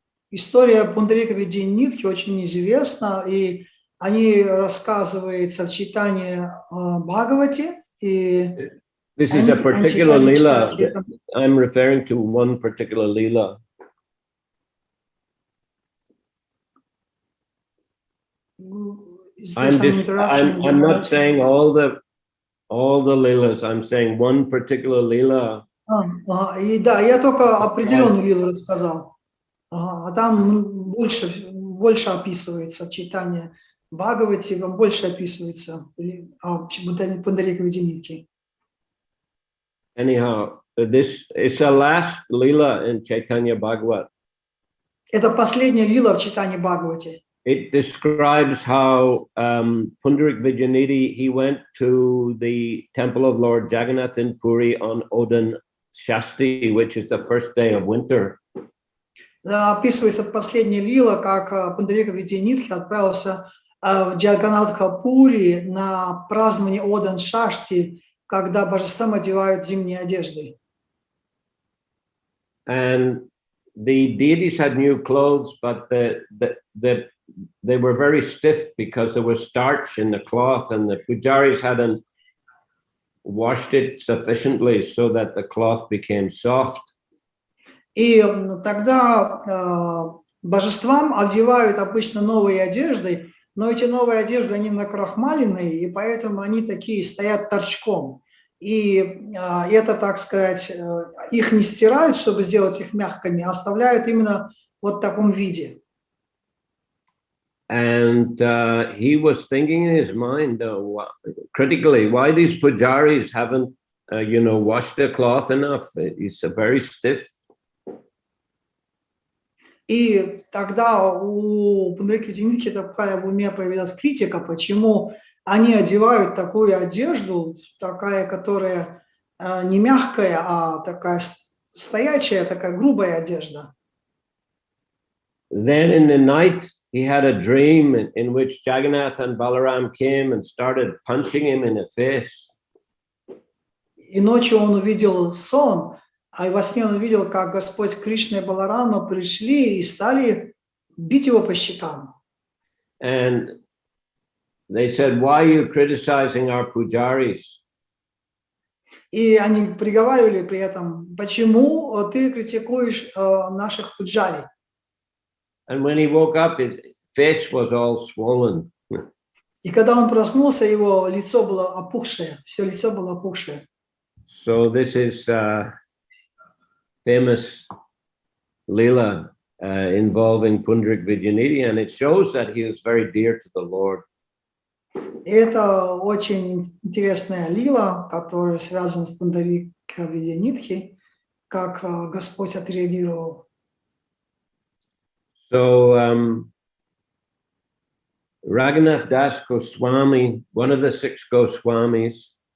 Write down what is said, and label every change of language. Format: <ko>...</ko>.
<ru>История Пундарика Видянидхи очень известна, и они рассказываются в Чайтанье Бхагавате.</ru> <en>This is a particular lila. I'm referring to one particular lila. I'm not saying all the leelas. I'm saying one particular leela.</en> <ru>И да, я только определенную лилу рассказал. А там больше описывается читание Бхагавати, там больше описывается Пундарика Виденитхи.</ru> <en>Anyhow, this is the last lila in Chaitanya Bhagavat.</en> <ru>Это последняя лила в читании Бхагавати.</ru> <en>It describes how Pundarik Vijayanidhi, he went to the temple of Lord Jagannath in Puri on Odan Shasti, which is the first day of winter.</en> <ru>Описывается последняя лила, как Пундарика Виденитхи отправился в Джаганнатха-Пури на празднование Одан Шашти, когда божествам одевают зимние одежды.</ru> <en>And the deities had new clothes, but they were very stiff because there was starch in the cloth, and the pujaris hadn't washed it sufficiently so that the cloth became soft.</en> <ru>И тогда божествам одевают обычно новые одежды, но эти новые одежды, они накрахмаленные, и поэтому они такие стоят торчком. И это, так сказать, их не стирают, чтобы сделать их мягкими, а оставляют именно вот в таком виде.</ru> <en>And he was thinking in his mind, critically, why these pujaris haven't, washed their cloth enough? It's very stiff.</en> <ru>И тогда у Пундарика Виденитхи в уме появилась критика, почему они одевают такую одежду, такая, которая не мягкая, а такая стоячая, такая грубая одежда.</ru> <en>Then in the night, he had a dream in which Jagannath and Balaram came and started punching him in the face.</en> <ru>И ночью он увидел сон, а во сне он увидел, как Господь Кришна и Баларама пришли и стали бить его по щекам.</ru> <en>And they said, why are you criticizing our pujaris?</en> <ru>И они приговаривали при этом, почему ты критикуешь наших пуджари?</ru> <en>And when he woke up, his face was all swollen.</en> <ru>И когда он проснулся, его лицо было опухшее, все лицо было опухшее.</ru> <en>So this is famous lila involving Pundarik Vijayanidhi, and it shows that he was very dear to the Lord.</en> <ru>И это очень интересная лила, которая связана с Пундарика Виденитхи, как Господь отреагировал.</ru> <en>So Raghunath Das Goswami, one of the 6 Goswamis,</en>